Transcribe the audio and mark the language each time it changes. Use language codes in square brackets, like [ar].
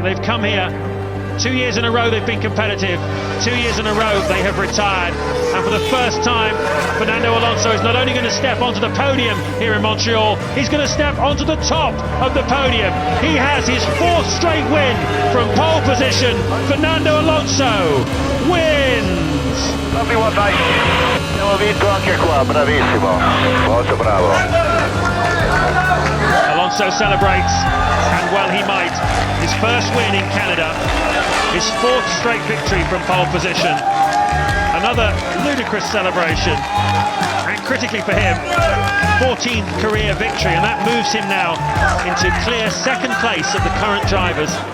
[en] They've come here 2 years in a row they've been competitive, 2 years in a row they have retired, and for the first time Fernando Alonso is not only going to step onto the podium here in Montreal, he's going to step onto the top of the podium. He has his 4th straight win from pole position. Fernando Alonso wins! Lovely one, mate. [it] Abbiamo vinto anche qua, bravissimo. Molto bravo. [en] Alonso celebrates, and well he might. His first win in Canada, his 4th straight victory from pole position. Another ludicrous celebration, and critically for him, 14th career victory, and that moves him now into clear 2nd place of the current drivers.